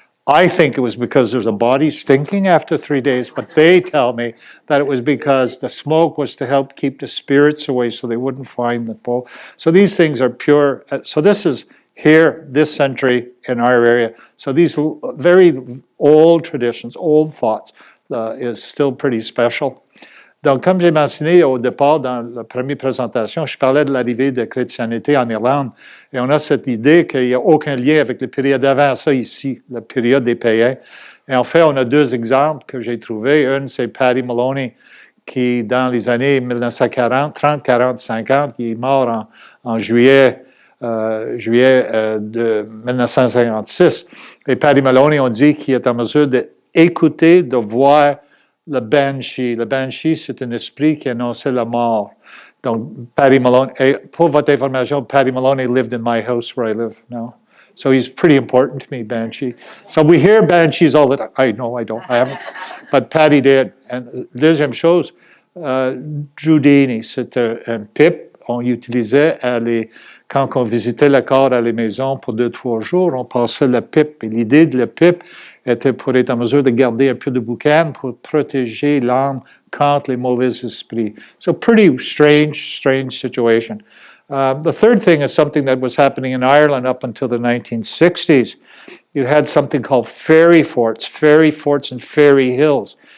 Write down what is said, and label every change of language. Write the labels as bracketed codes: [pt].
[en] I think it was because there was a body stinking after 3 days, but they tell me that it was because the smoke was to help keep the spirits away so they wouldn't find the pole. So these things are pure. So this is here, this century in our area. So these very old traditions, old thoughts, is still pretty special. [fr] Donc, comme j'ai mentionné au départ dans la première présentation, je parlais de l'arrivée de la chrétienté en Irlande, et on a cette idée qu'il n'y a aucun lien avec la période avant ça ici, la période des païens. Et en fait, on a deux exemples que j'ai trouvés. Un, c'est Paddy Maloney, qui, dans les années 1940, 30, 40, 50, qui est mort en juillet de 1956. Et Paddy Maloney, on dit qu'il est en mesure d'écouter, de voir le banshee. Le banshee, c'est un esprit qui annonçait la mort. [en] Donc, Paddy Maloney, [fr] pour votre information, [en] Paddy Maloney lived in my house where I live now. So he's pretty important to me, banshee. So we hear banshees all the time. I haven't. But Paddy did. [fr] And deuxième chose, Giudini, c'est un pipe. On utilisait quand on visitait le corps à la maison pour 2-3 jours, on passait la pipe. Et l'idée de la pipe était pour être en mesure de garder un peu de boucan pour protéger l'âme contre les mauvais esprits. [en] So pretty strange situation. The third thing is something that was happening in Ireland up until the 1960s. You had something called fairy forts and fairy hills.